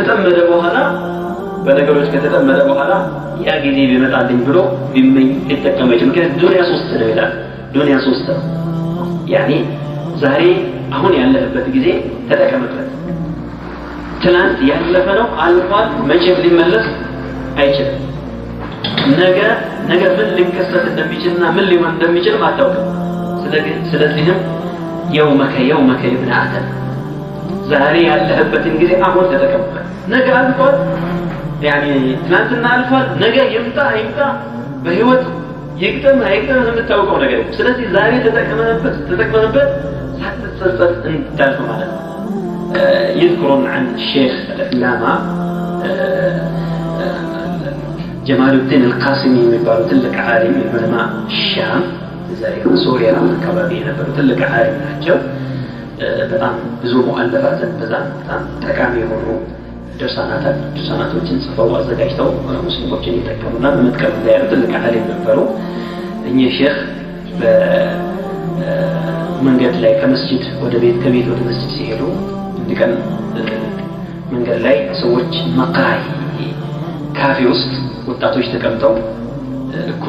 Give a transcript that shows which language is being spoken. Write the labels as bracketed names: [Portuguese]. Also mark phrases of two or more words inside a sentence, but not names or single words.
[Amharic] ከተጠመደ በኋላ ያ ጊዜ ቢመጣልኝ ብሎ ቢመኝ ሊጠቀም አይችልም ዱንያ 3 ነው ይላል ዱንያ 3 ነው يعني ዛሬ አሁን ያለህበት ጊዜ ተጠቀምበት ትናንት ያለፈ ነው አልፏል መቼም ሊመለስ አይችልም ነገ ምን ሊከሰት እንደሚችልና ምን ሊሆን እንደሚችል አታውቅም ስለዚህም [Arabic] يومك ابن آدم [Amharic] ዛሬ ያለህበትን ጊዜ አሁን ተጠቀምበት ነገ አልፏል يعني ትናንትና አልፏል ነገ ይምጣ በህይወት ይቅደም የምታውቀው ነገር ስለዚህ ዛሬ ተጠቅመህበት ሳትጸጸት እንዳልፍ ማለት ነው [Arabic] يذكرون عن الشيخ العلامة [Amharic] جمال الدين القاسمي የሚባሉ ትልቅ ዓሊም [Arabic] علماء الشام زي سوريا [Amharic] አካባቢ የነበሩ ትልቅ ዓሊም ናቸው በጣም ብዙ ሙአለፋትን በጣም ጠቃሚ የሆኑ ድርሳናቶችን ጽፈው አዘጋጅተው ሙስሊሞችን ይጠቀሙና በመጥቀም ላይ ያሉ ትልቅ ዓሊም ነበሩ እኚህ ሼህ በመንገድ ላይ ከመስጂድ ወደ ቤት ከቤት ወደ መስጂድ ሲሄዱ እንዲቀን መንገድ ላይ ሰዎች መቃይ ካፌ ውስጥ ወጣቶች ተቀምጠው እኩሉ